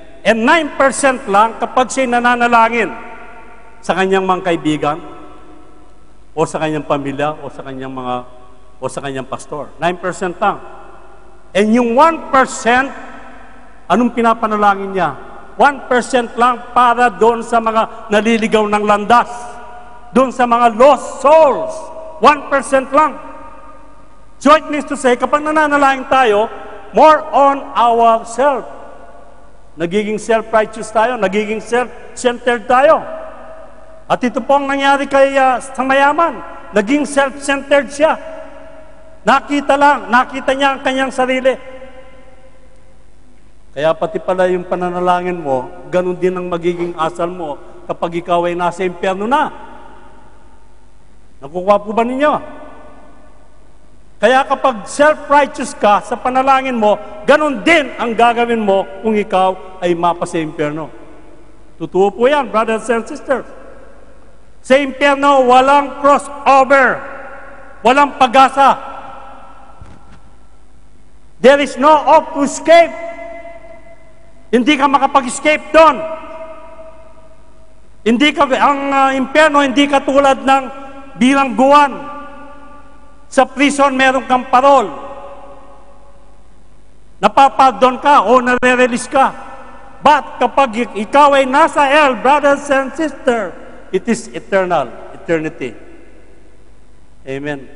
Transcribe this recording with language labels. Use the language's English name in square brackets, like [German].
[Filipino] And 9% lang kapag siya nananalangin sa kanyang mga kaibigan o sa kanyang pamilya o sa kanyang pastor. 9% lang. And yung 1%, anong pinapanalangin niya? 1% lang para doon sa mga naliligaw ng landas. Doon sa mga [English] lost souls. [Filipino] 1% lang. [English] So it means to say, [Filipino] kapag nananalangin tayo, [English] more on ourselves. [Filipino] Nagiging self-righteous tayo, nagiging self-centered tayo. At ito po ang nangyari kay sa mayaman. Naging self-centered siya. Nakita niya ang kanyang sarili. Kaya pati pala yung pananalangin mo, ganun din ang magiging asal mo kapag ikaw ay nasa impyerno na. Nakukuha po ba ninyo? Kaya kapag self-righteous ka sa panalangin mo, ganun din ang gagawin mo kung ikaw ay mapa sa impyerno. Totoo po yan, [English] brothers and sisters. [Filipino] Sa impyerno, walang crossover. Walang pag-asa. [English] There is no hope to escape. [Filipino] Hindi ka makapag-escape doon. Ang impyerno, hindi ka tulad ng bilangguan. Sa prison, meron kang parol. Napapardon ka o nare-release ka. But kapag ikaw ay nasa hell, [English] brothers and sisters, it is eternity. [Filipino] Amen.